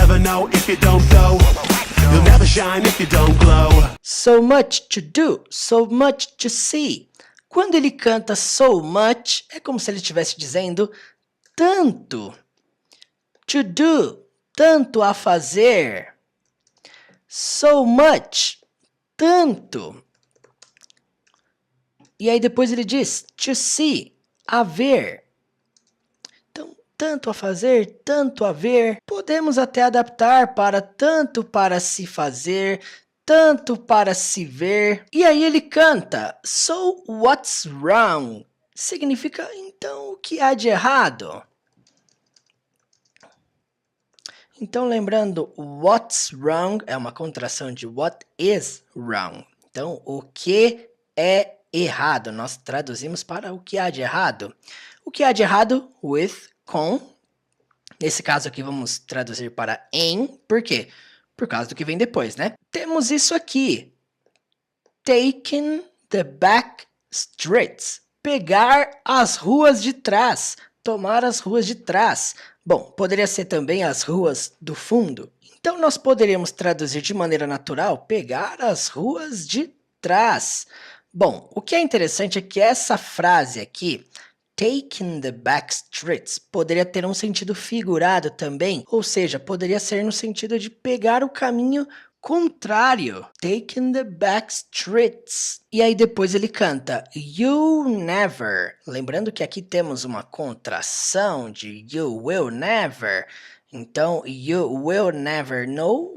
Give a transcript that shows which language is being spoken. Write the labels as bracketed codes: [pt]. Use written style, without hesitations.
[en] know if you don't go. You'll never shine if you don't glow. So much to do, so much to see. [pt] Quando ele canta [en] so much, [pt] é como se ele estivesse dizendo tanto. [en] To do, [pt] tanto a fazer. [en] So much, [pt] tanto. E aí depois ele diz [en] to see, [pt] a ver. Então, tanto a fazer, tanto a ver. Podemos até adaptar para tanto para se fazer, tanto para se ver. E aí ele canta [en] so what's wrong? [pt] Significa então o que há de errado? Então lembrando, [en] what's wrong [pt] é uma contração de [en] what is wrong. [pt] Então o que é errado, nós traduzimos para o que há de errado. O que há de errado with, com. Nesse caso aqui vamos traduzir para em. Por quê? Por causa do que vem depois, né? Temos isso aqui. [en] Taking the back streets. [pt] Pegar as ruas de trás. Tomar as ruas de trás. Bom, poderia ser também as ruas do fundo. Então nós poderíamos traduzir de maneira natural, pegar as ruas de trás. Bom, o que é interessante é que essa frase aqui, [en] taking the back streets, [pt] poderia ter um sentido figurado também, ou seja, poderia ser no sentido de pegar o caminho contrário. [en] Taking the back streets. [pt] E aí depois ele canta [en] you never. [pt] Lembrando que aqui temos uma contração de [en] you will never. [pt] Então, [en] you will never know.